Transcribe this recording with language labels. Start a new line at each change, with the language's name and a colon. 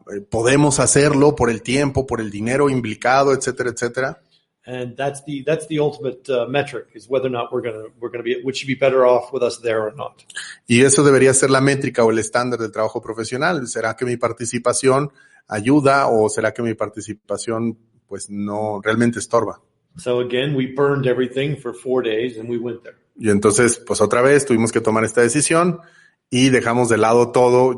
Spanish: ¿Podemos hacerlo por el tiempo, por el dinero implicado, etcétera, etcétera?
English: And that's the ultimate metric, is whether or not we're going to be, would she be better off with us there or not.
Spanish: Y eso debería ser la métrica o el estándar del trabajo profesional. ¿Será que mi participación ayuda o será que mi participación pues no realmente estorba?
English: So again, we burned everything for 4 days and we went there.
Spanish: Y entonces, pues otra vez tuvimos que tomar esta decisión y dejamos de lado todo.